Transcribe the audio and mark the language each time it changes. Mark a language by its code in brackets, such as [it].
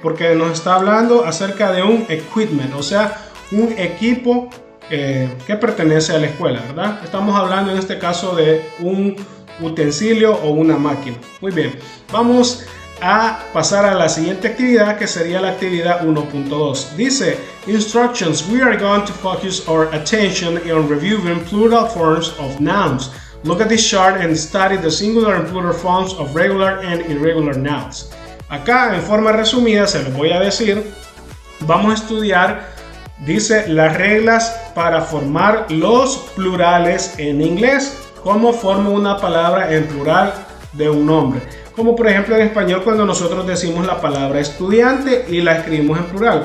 [es] Porque nos está hablando acerca de un equipment, o sea, un equipo que pertenece a la escuela, ¿verdad? Estamos hablando en este caso de un utensilio o una máquina. Muy bien, vamos a pasar a la siguiente actividad, que sería la actividad 1.2. Dice Instructions. [en] We are going to focus our attention on reviewing plural forms of nouns. Look at this chart and study the singular and plural forms of regular and irregular nouns. [es] Acá en forma resumida se los voy a decir. Vamos a estudiar, dice, las reglas para formar los plurales en inglés. ¿Cómo formo una palabra en plural de un nombre? Como por ejemplo en español, cuando nosotros decimos la palabra estudiante y la escribimos en plural.